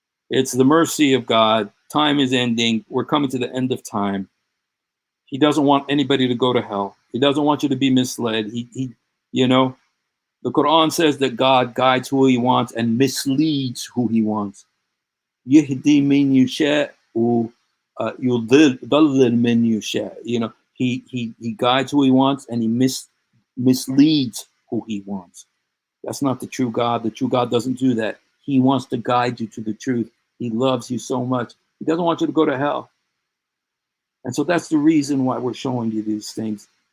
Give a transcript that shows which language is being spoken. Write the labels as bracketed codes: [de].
[en] It's the mercy of God. Time is ending. We're coming to the end of time. He doesn't want anybody to go to hell. He doesn't want you to be misled. The Quran says that God guides who he wants and misleads who he wants. [ar] يهدي من يشاء ويضلل من يشاء. [en] He guides who he wants and he misleads who he wants. That's not the true God. The true God doesn't do that. He wants to guide you to the truth. He loves you so much. He doesn't want you to go to hell. And so that's the reason why we're showing you these things.